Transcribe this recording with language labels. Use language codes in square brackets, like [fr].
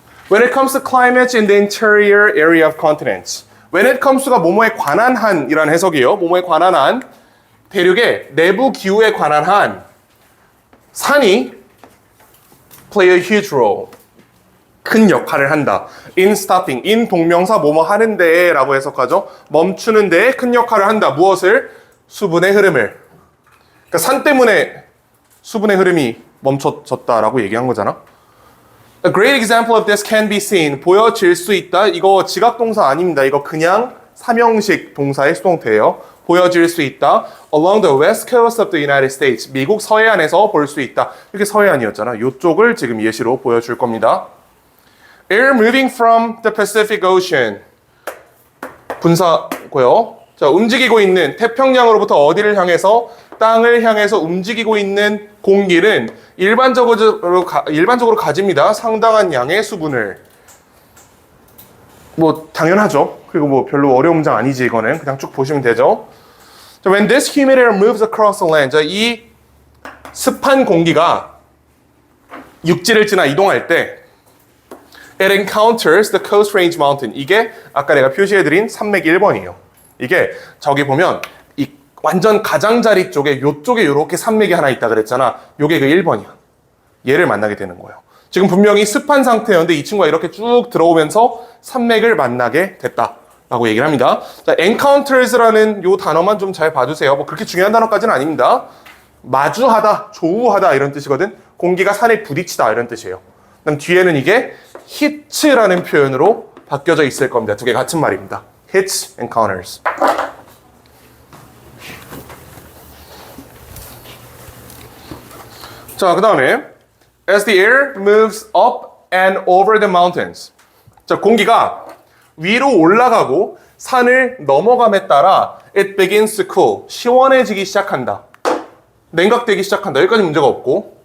[en] When it comes to climates in the interior area of continents. [ko] When it comes가 뭐뭐에 관한 한이라는 해석이에요. 뭐뭐에 관한 한. 대륙의 내부 기후에 관한 한. [en] 산이 play a huge role. [ko] 큰 역할을 한다. [en] In stopping. [ko] in 동명사 뭐뭐 하는데 라고 해석하죠. 멈추는 데에 큰 역할을 한다. 무엇을? 수분의 흐름을. 그러니까 산 때문에 수분의 흐름이 멈춰졌다라고 얘기한 거잖아. [en] A great example of this can be seen. [ko] 보여질 수 있다. 이거 지각동사 아닙니다. 이거 그냥 삼형식 동사의 수동태예요. 보여질 수 있다. [en] Along the west coast of the United States. [ko] 미국 서해안에서 볼 수 있다. 이렇게 서해안이었잖아. 이쪽을 지금 예시로 보여줄 겁니다. [en] Air moving from the Pacific Ocean. [ko] 분사고요. 자, 움직이고 있는 태평양으로부터 어디를 향해서? 땅을 향해서 움직이고 있는 공기는 일반적으로 가집니다. 상당한 양의 수분을. 뭐 당연하죠. 그리고 뭐 별로 어려운 문장 아니지 이거는. 그냥 쭉 보시면 되죠. [en] 자, when this humid air moves across the land. [ko] 자, 이 습한 공기가 육지를 지나 이동할 때 [en] it encounters the coast range mountain. [ko] 이게 아까 내가 표시해드린 산맥 1번이에요. 이게 저기 보면 이 완전 가장자리 쪽에 요쪽에 요렇게 산맥이 하나 있다 그랬잖아. 요게 그 1번이야. 얘를 만나게 되는 거예요. 지금 분명히 습한 상태였는데 이 친구가 이렇게 쭉 들어오면서 산맥을 만나게 됐다라고 얘기를 합니다. 자, encounters라는 요 단어만 좀 잘 봐주세요. 뭐 그렇게 중요한 단어까지는 아닙니다. 마주하다, 조우하다 이런 뜻이거든. 공기가 산에 부딪히다 이런 뜻이에요. 그다음 뒤에는 이게 hit라는 표현으로 바뀌어져 있을 겁니다. 두 개 같은 말입니다. [en] hits, encounters. 자, 그 다음에 as the air moves up and over the mountains. [ko] 자, 공기가 위로 올라가고 산을 넘어감에 따라 [en] it begins to cool. [ko] 시원해지기 시작한다. 냉각되기 시작한다. 여기까지 문제가 없고.